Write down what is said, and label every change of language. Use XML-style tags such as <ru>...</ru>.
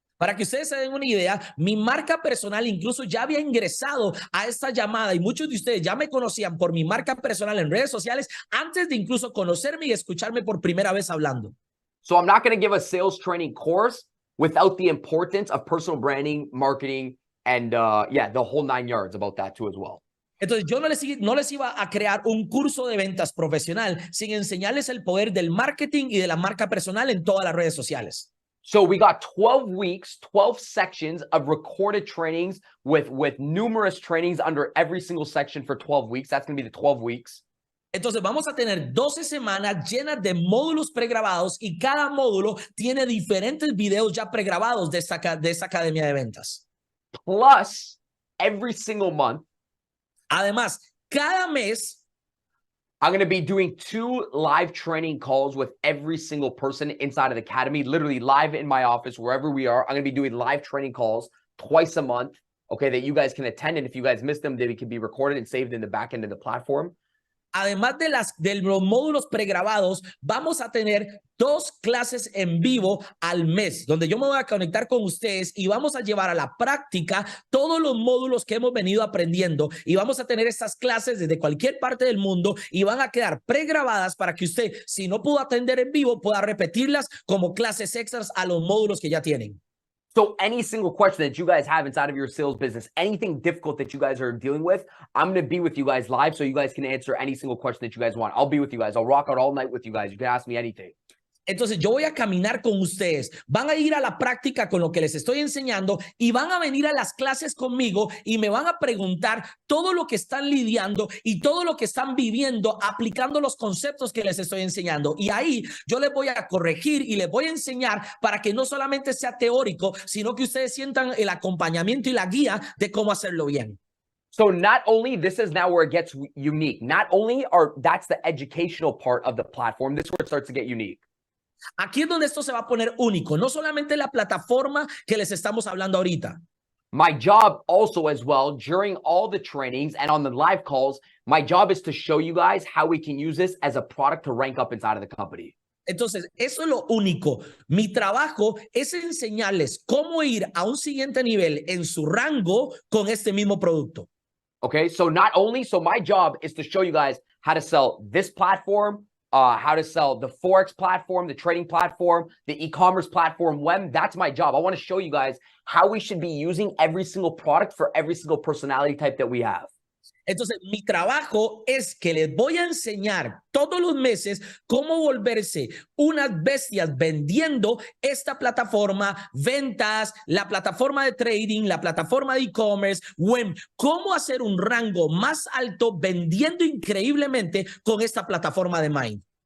<es>Para que ustedes se den una idea, mi marca personal incluso ya había ingresado a esta llamada y muchos de ustedes ya me conocían por mi marca personal en redes sociales antes de incluso conocerme y escucharme por primera vez hablando.</es> <en>So I'm not going to give a sales training course without the importance of personal branding, marketing, and the whole 9 yards about that too as well.</en> <es>Entonces, yo no les iba a crear un curso de ventas profesional sin enseñarles el poder del marketing y de la marca personal en todas las redes sociales.</es> <en>So we got 12 weeks, 12 sections of recorded trainings with numerous trainings under every single section for 12 weeks. That's going to be the 12 weeks.</en> <es>Entonces vamos a tener 12 semanas llenas de módulos pregrabados y cada módulo tiene diferentes videos ya pregrabados de esta academia de ventas.</es> <en>Plus, every single month,</en> <es>además, cada mes</es> <en>I'm going to be doing 2 live training calls with every single person inside of the academy, literally live in my office, wherever we are. I'm going to be doing live training calls twice a month, okay, that you guys can attend. And if you guys miss them, they can be recorded and saved in the back end of the platform.</en> <es>Además de los módulos pregrabados, vamos a tener 2 clases en vivo al mes, donde yo me voy a conectar con ustedes y vamos a llevar a la práctica todos los módulos que hemos venido aprendiendo y vamos a tener estas clases desde cualquier parte del mundo y van a quedar pregrabadas para que usted, si no pudo atender en vivo, pueda repetirlas como clases extras a los módulos que ya tienen.</es> <en>So any single question that you guys have inside of your sales business, anything difficult that you guys are dealing with, I'm going to be with you guys live so you guys can answer any single question that you guys want. I'll be with you guys. I'll rock out all night with you guys. You can ask me anything.</en> <es>Entonces yo voy a caminar con ustedes, van a ir a la práctica con lo que les estoy enseñando y van a venir a las clases conmigo y me van a preguntar todo lo que están lidiando y todo lo que están viviendo aplicando los conceptos que les estoy enseñando. Y ahí yo les voy a corregir y les voy a enseñar para que no solamente sea teórico, sino que ustedes sientan el acompañamiento y la guía de cómo hacerlo bien.</es> <en>So not only, this is now where it gets unique. Not only that's the educational part of the platform, this is where it starts to get unique.</en> <es>Aquí es donde esto se va a poner único, no solamente la plataforma que les estamos hablando ahorita.</es> <en>My job also as well, during all the trainings and on the live calls, my job is to show you guys how we can use this as a product to rank up inside of the company.</en> <es>Entonces, eso es lo único. Mi trabajo es enseñarles cómo ir a un siguiente nivel en su rango con este mismo producto.</es> <en>Okay, so not only, so my job is to show you guys how to sell this platform, how to sell the Forex platform, the trading platform, the e-commerce platform, web. That's my job. I want to show you guys how we should be using every single product for every single personality type that we have.</en> <es>Entonces, mi trabajo es que les voy a enseñar todos los meses cómo volverse unas bestias vendiendo esta plataforma, ventas, la plataforma de trading, la plataforma de e-commerce, web, cómo hacer un rango más alto vendiendo increíblemente con esta plataforma de Mind.</es>